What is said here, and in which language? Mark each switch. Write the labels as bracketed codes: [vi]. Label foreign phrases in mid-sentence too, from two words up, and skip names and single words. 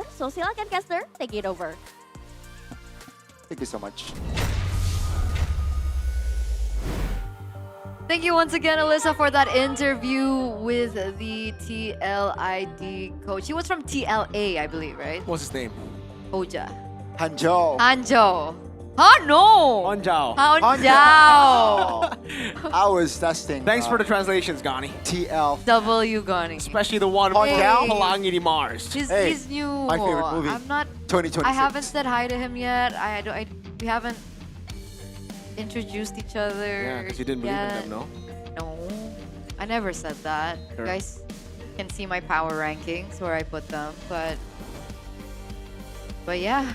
[en] So silakan caster, take it over. Thank you so much. Thank you once again, Alyssa, for that interview with the TLID coach. He was from TLA, I believe, right? What's his name? Hoja. Hanjo. Hanjo. Huh? No. Hanjo. Hanjo. I was testing. Thanks for the translations, Gani. TL. W Gani. Especially the one from Hey. Pelangi di Mars. He's new. My favorite movie. I'm not. 2026. I haven't said hi to him yet. We haven't introduced each other. Yeah, because you didn't believe in yet. them, no? No, I never said that. Sure. You guys can see my power rankings where I put them, but yeah.